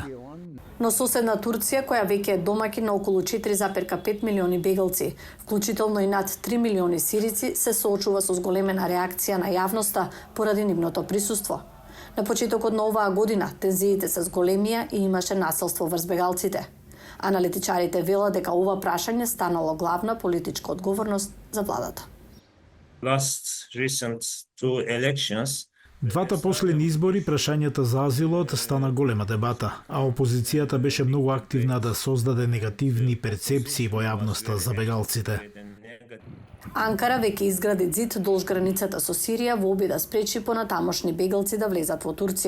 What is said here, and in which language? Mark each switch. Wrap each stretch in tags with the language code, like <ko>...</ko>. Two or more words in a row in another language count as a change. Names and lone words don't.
<mk>Но соседна Турција, која веќе е домаќин на околу 4,5 милиони бегалци, вклучително и над 3 милиони сирици, се соочува со зголемена реакција на јавноста поради нивното присуство. На почетокот на оваа година тензиите се зголемија и имаше насилство врз бегалците. Аналитичарите велат дека ова прашање станало главна политичка одговорност за владата.</mk> <en>last recent two elections.</en> <mk>Двата последни избори, прашањата за азилот стана голема дебата, а опозицијата беше многу активна да создаде негативни перцепции во јавноста за бегалците. Анкара веќе изгради зид долж границата со Сирија во обид да спречи понатамошни бегалци да влезат во Турција.</mk>